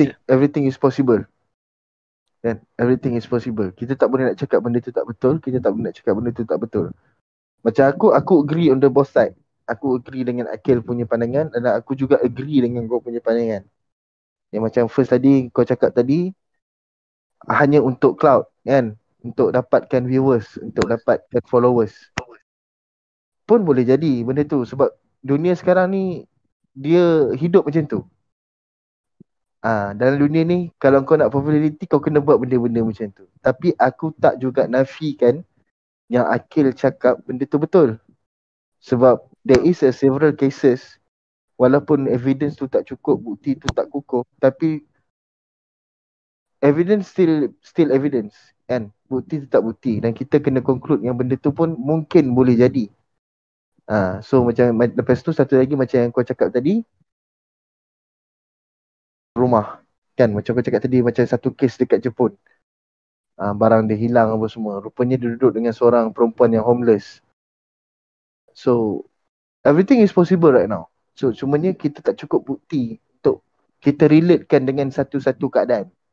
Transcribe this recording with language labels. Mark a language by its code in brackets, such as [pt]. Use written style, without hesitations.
[en] Everything is possible. Kan? Everything is possible. [ms] Kita tak boleh nak cakap benda tu tak betul. Kita tak boleh nak cakap benda tu tak betul. Macam aku [en] agree on the both side. [ms] Aku agree dengan Akil punya pandangan dan aku juga agree dengan kau punya pandangan. Yang macam first tadi kau cakap tadi, hanya untuk cloud kan, untuk dapatkan viewers, untuk dapatkan followers. Pun boleh jadi benda tu sebab dunia sekarang ni dia hidup macam tu. Dalam dunia ni kalau kau nak populariti kau kena buat benda-benda macam tu. Tapi aku tak juga nafikan yang Akil cakap benda tu betul. Sebab [en] there is several cases [ms] walaupun evidence tu tak cukup, bukti tu tak kukuh, tapi [en] evidence still evidence [ms] kan. Bukti tu tak bukti dan kita kena conclude yang benda tu pun mungkin boleh jadi. So macam lepas tu satu lagi macam yang kau cakap tadi, rumah kan, macam kau cakap tadi macam satu kes dekat Jepun. Barang dia hilang apa semua. Rupanya dia duduk dengan seorang perempuan yang homeless. [en] So everything is possible right now. [ms] So cumanya kita tak cukup bukti untuk kita relatekan dengan satu-satu keadaan.